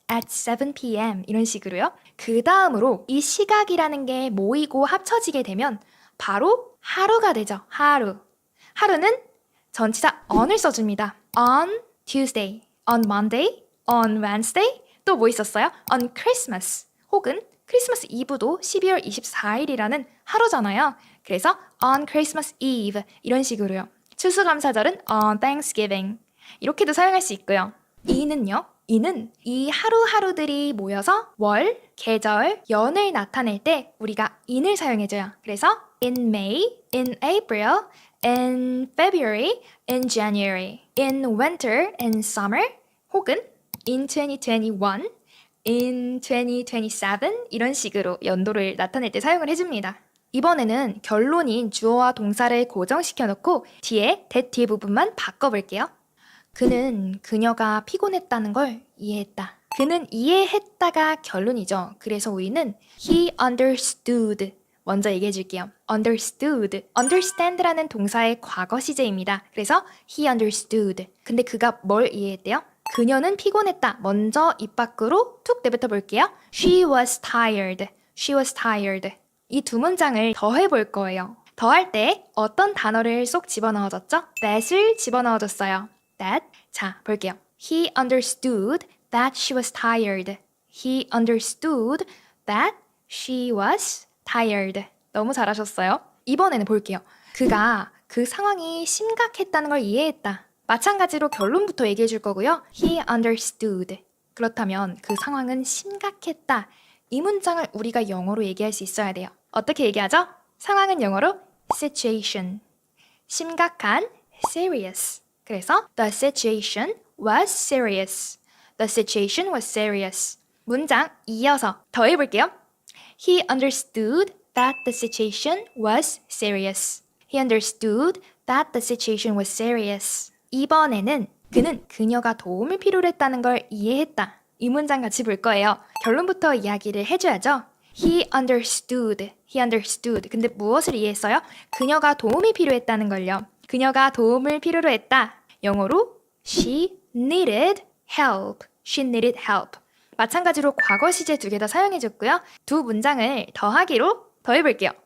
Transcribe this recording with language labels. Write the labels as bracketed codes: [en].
[en] At 7 p.m. [ko] 이런 식으로요. 그 다음으로 이 시각이라는 게 모이고 합쳐지게 되면 바로 하루가 되죠. 하루. 하루는 전치사 on을 써줍니다. [en] On Tuesday, on Monday, on Wednesday, [ko] 또 뭐 있었어요? [en] On Christmas, [ko] 혹은 크리스마스 이브도 12월 24일이라는 하루잖아요. 그래서 [en] on Christmas Eve [ko] 이런 식으로요. 추수감사절은 [en] on Thanksgiving [ko] 이렇게도 사용할 수 있고요. 이는요. 이는 이 하루하루들이 모여서 월, 계절, 연을 나타낼 때 우리가 in을 사용해줘요. 그래서 [en] in May, in April, in February, in January, in winter, in summer, 혹은 in 2021, in 2027 [ko] 이런 식으로 연도를 나타낼 때 사용을 해줍니다. 이번에는 결론인 주어와 동사를 고정시켜 놓고 뒤에 that 뒤에 부분만 바꿔볼게요. 그는 그녀가 피곤했다는 걸 이해했다. 그는 이해했다가 결론이죠. 그래서 우리는 [en] he understood [ko] 먼저 얘기해 줄게요. [en] understood. [ko] understand라는 동사의 과거 시제입니다. 그래서 [en] he understood. [ko] 근데 그가 뭘 이해했대요? 그녀는 피곤했다. 먼저 입 밖으로 툭 내뱉어 볼게요. [en] She was tired. She was tired. [ko] 이 두 문장을 더해 볼 거예요. 더할 때 어떤 단어를 쏙 집어넣어줬죠? that을 집어넣어줬어요. that. 자, 볼게요. [en] He understood that she was tired. He understood that she was tired. [ko] 너무 잘하셨어요. 이번에는 볼게요. 그가 그 상황이 심각했다는 걸 이해했다. 마찬가지로 결론부터 얘기해 줄 거고요. [en] He understood. [ko] 그렇다면 그 상황은 심각했다. 이 문장을 우리가 영어로 얘기할 수 있어야 돼요. 어떻게 얘기하죠? 상황은 영어로 situation. 심각한 serious. 그래서 [en] the situation was serious. The situation was serious. [ko] 문장 이어서 더 해볼게요. [en] He understood that the situation was serious. He understood that the situation was serious. [ko] 이번에는 그는 그녀가 도움을 필요로 했다는 걸 이해했다. 이 문장 같이 볼 거예요. 결론부터 이야기를 해줘야죠. [en] He understood. He understood. [ko] 근데 무엇을 이해했어요? 그녀가 도움이 필요했다는 걸요. 그녀가 도움을 필요로 했다. 영어로 [en] she needed help. She needed help. [ko] 마찬가지로 과거 시제 두 개 다 사용해줬고요. 두 문장을 더하기로 더해볼게요.